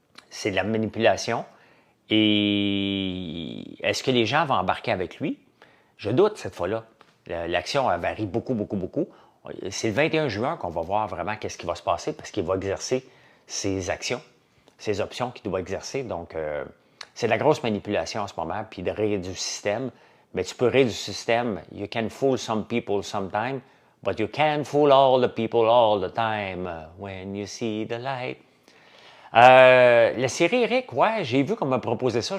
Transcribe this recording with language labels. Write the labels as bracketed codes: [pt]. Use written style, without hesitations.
[fr] C'est de la manipulation. Et est-ce que les gens vont embarquer avec lui? Je doute cette fois-là. L'action varie beaucoup. C'est le 21 juin qu'on va voir vraiment qu'est-ce qui va se passer parce qu'il va exercer ses actions, ses options qu'il doit exercer. Donc, c'est de la grosse manipulation en ce moment, puis de rire du système. Mais tu peux rire du système. [en] You can fool some people sometime, but you can't fool all the people all the time when you see the light. [fr] La série Eric, ouais, j'ai vu qu'on m'a proposé ça.